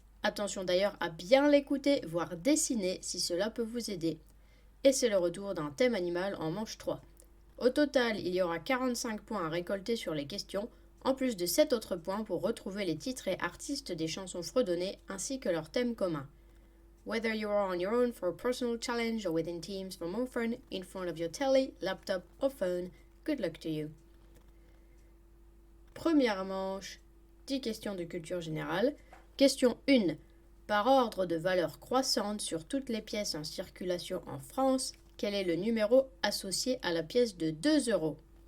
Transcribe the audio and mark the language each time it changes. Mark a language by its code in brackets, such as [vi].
[fr] Attention d'ailleurs à bien l'écouter, voire dessiner si cela peut vous aider. Et c'est le retour d'un thème animal en manche 3. Au total, il y aura 45 points à récolter sur les questions, en plus de 7 autres points pour retrouver les titres et artistes des chansons fredonnées ainsi que leur thème commun. [en] Whether you are on your own for a personal challenge or within teams for more fun, in front of your telly, laptop or phone, good luck to you. [fr] Première manche, 10 questions de culture générale. Question 1. Par ordre de valeur croissante sur toutes les pièces en circulation en France, quel est le numéro associé à la pièce de 2 euros?